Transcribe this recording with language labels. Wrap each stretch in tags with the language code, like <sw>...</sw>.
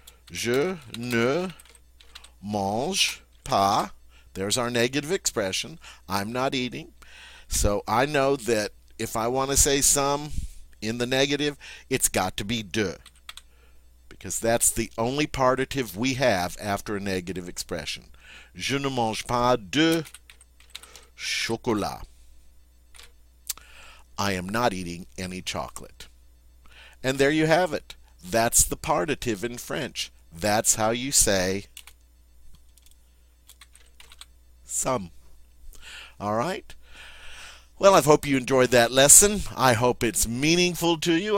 <fr>Je ne mange pas.</fr> <en>There's our negative expression. I'm not eating. So I know that if I want to say some in the negative, it's got to be de, because that's the only partitive we have after a negative expression.</en> <fr>Je ne mange pas de chocolat.</fr> <en>I am not eating any chocolate. And there you have it. That's the partitive in French. That's how you say some. All right? Well, I hope you enjoyed that lesson. I hope it's meaningful to you.</en>